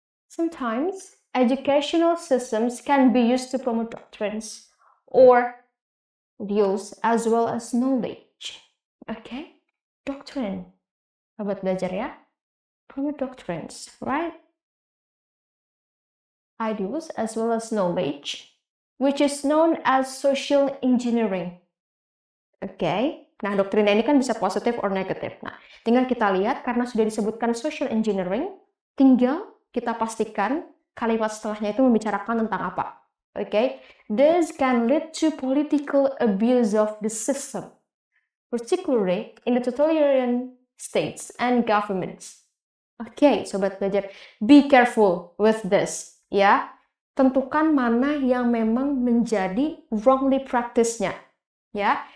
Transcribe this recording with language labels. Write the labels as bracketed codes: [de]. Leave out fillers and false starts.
[en] Sometimes educational systems can be used to promote doctrines or views as well as knowledge. Okay? Doctrine. [id] Sahabat belajar ya. [en] Promote doctrines, right? Ideals as well as knowledge, which is known as social engineering. [id] Oke. Nah, doktrin ini kan bisa positif or negatif. Nah, tinggal kita lihat karena sudah disebutkan social engineering, tinggal kita pastikan kalimat setelahnya itu membicarakan tentang apa. Oke. [en] This can lead to political abuse of the system, particularly in the totalitarian states and governments. [id] Oke, sobat belajar, [en] be careful with this, [id] ya. Tentukan mana yang memang menjadi [en] wrongly practice- [id] nya, ya.